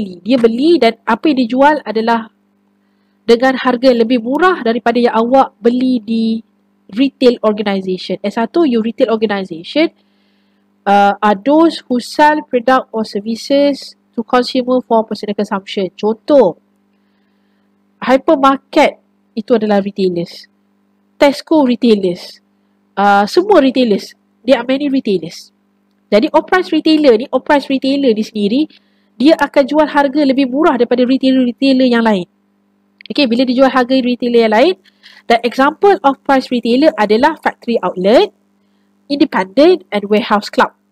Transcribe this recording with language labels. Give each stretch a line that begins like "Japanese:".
Malay: Dia beli dan apa yang dijual adalah dengan harga yang lebih murah daripada yang awak beli di retail organisation.
English: S1, your retail organisation are those who sell product or services to consumer for personal consumption.
Malay: Contoh, hypermarket itu adalah retailers. Tesco retailers. Semua retailers.
English: There are many retailers.
Malay: Jadi off-price retailer ni sendiri, dia akan jual harga lebih murah daripada retailer-retailer yang lain.
English: Okay,
Malay: bila dijual harga retailer yang lain,
English: the example of price retailer
Malay: adalah
English: factory outlet, independent and warehouse club.